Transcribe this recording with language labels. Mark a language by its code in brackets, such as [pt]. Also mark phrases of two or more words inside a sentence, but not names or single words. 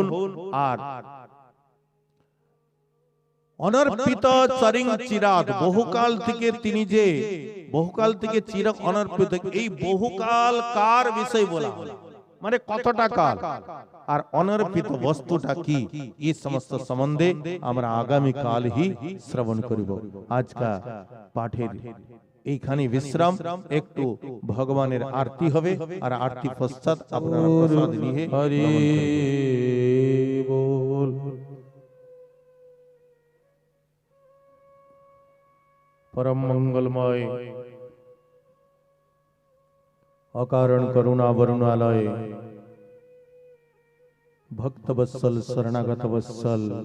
[bn] আর [sa] অনর্পিত চরিং চিরাত, [bn] বহুকাল থেকে তিনি যে বহুকাল থেকে চির অনর্পিত, এই বহুকাল কার বিষয় বলা হলো, মানে কতটা কাল, আর অনর্পিত বস্তুটা কি, এই সমস্ত সম্বন্ধে আমরা আগামী কাল হি শ্রবণ করিব। আজকা পাঠের এইখানে বিশ্রাম, একটু ভগবানের আরতি হবে, আর আরতি পশ্চাৎ আপনারা প্রসাদ নিয়ে হরি বল। [sa] परम मंगलमय अकारण करुणा वरुणालय भक्त वत्सल शरणागत वत्सल